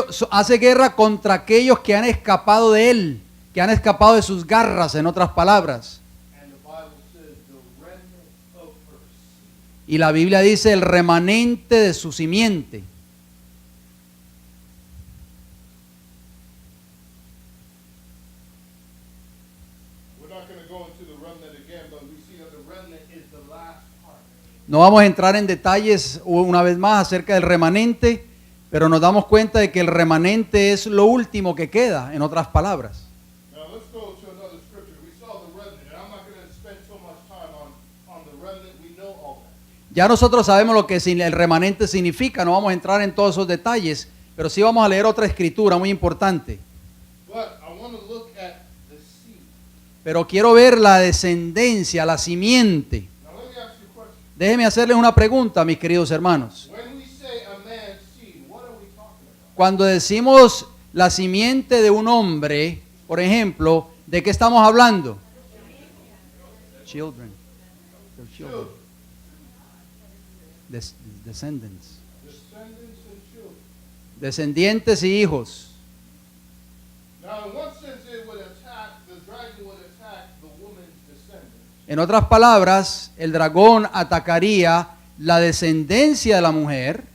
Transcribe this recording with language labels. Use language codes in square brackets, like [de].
[es] hace guerra contra aquellos que han escapado de él, que han escapado de sus garras, en otras palabras. [en] and the Bible says the remnant of her seed. [es] Y la Biblia dice el remanente de su simiente. [en] We're not going to go into the remnant again, but we see that the remnant is the last part. [es] No vamos a entrar en detalles una vez más acerca del remanente, pero nos damos cuenta de que el remanente es lo último que queda, en otras palabras. [en] Now let's go to another scripture. We saw the remnant, and I'm not going to spend so much time on the remnant. We know all that. [es] Ya nosotros sabemos lo que el remanente significa, no vamos a entrar en todos esos detalles, pero sí vamos a leer otra escritura muy importante. [en] But I want to look at the seed. [es] Pero quiero ver la descendencia, la simiente. [en] Now let me ask you a question. [es] Déjenme hacerles una pregunta, mis queridos hermanos. [en] When we say a man's seed, what are we talking about? [es] Cuando decimos la simiente de un hombre, por ejemplo, ¿de qué estamos hablando? [en] Children. Their children. Descendants. Descendants and children. [es] Descendientes y hijos. [en] Now, in one sense, it would attack, the dragon would attack the woman's descendants. [es] En otras palabras, el dragón atacaría la descendencia de la mujer,